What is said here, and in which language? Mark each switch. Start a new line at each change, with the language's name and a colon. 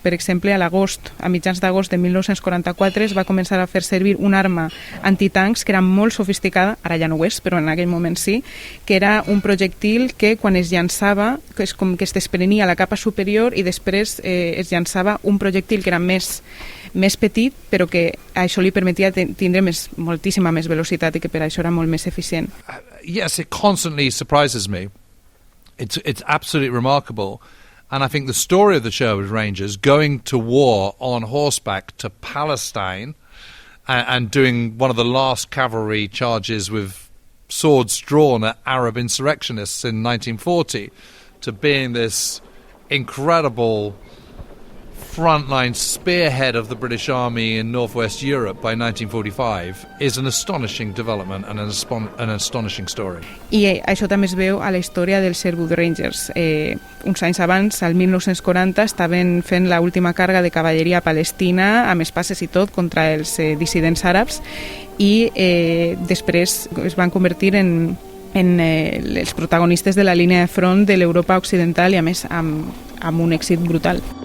Catalan: Per exemple, a mitjans d'agost de 1944 es va començar a fer servir una arma antitancs que era molt sofisticada, ara ja no ho és, però en aquell moment sí, que era un projectil que quan es llançava, que és com que es desprenia a la capa superior i després es llançava un projectil que era més petit, però que això li permetia tindre moltíssima més velocitat i que per això era molt més eficient.
English: Yes, it constantly surprises me. It's absolutely remarkable. And I think the story of the Sherwood Rangers going to war on horseback to Palestine and doing one of the last cavalry charges with swords drawn at Arab insurrectionists in 1940 to being this incredible frontline spearhead of the British Army in northwest Europe by 1945 is an astonishing development and an astonishing story.
Catalan: I això també es veu a la història dels Sherwood Rangers. Uns anys abans, al 1940, estaven fent l'última càrrega de cavalleria palestina, amb espases i tot, contra els dissidents àrabs, i després es van convertir en els protagonistes de la línia de front de l'Europa occidental, i a més amb un èxit brutal.